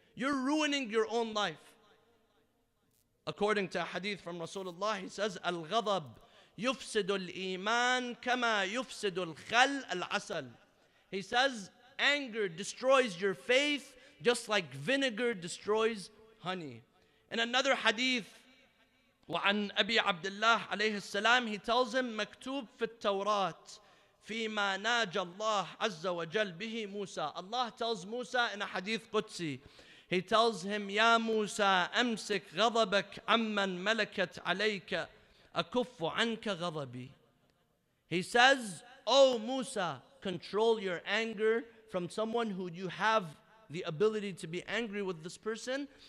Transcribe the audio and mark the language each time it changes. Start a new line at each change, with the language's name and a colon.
English: You're ruining your own life. According to a hadith from Rasulullah, he says,
Arabic: Al-ghadab yufsidu al-iman kama yufsidu al-khal al-asal.
English: He says, anger destroys your faith just like vinegar destroys honey. In another hadith,
Arabic: وعن أبي عبد الله عليه السلام,
English: he tells him,
Arabic: مكتوب في التوراة فيما ناجى الله عز وجل به موسى.
English: Allah tells Musa in a hadith Qudsi, he tells him,
Arabic: يا موسى أمسك غضبك عمن ملكت عليك أكف عنك غضبي.
English: He says, oh Musa, control your anger from someone who you have the ability to be angry with this person.